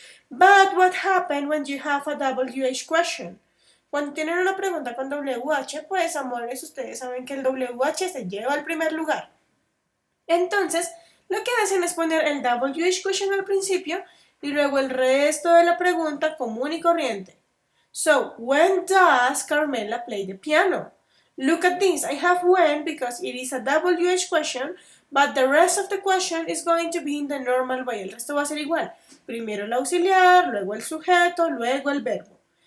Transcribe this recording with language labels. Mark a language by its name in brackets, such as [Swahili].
[English] But what happens when you have a WH question? [Spanish] Cuando tienen una pregunta con WH, pues amores, ustedes saben que el WH se lleva al primer lugar. Entonces, lo que hacen es poner el WH question al principio y luego el resto de la pregunta común y corriente. [English] So, when does Carmela play the piano? Look at this. I have when because it is a WH question, but the rest of the question is going to be in the normal way. [Spanish] El resto va a ser igual. Primero el auxiliar, luego el sujeto, luego el verbo.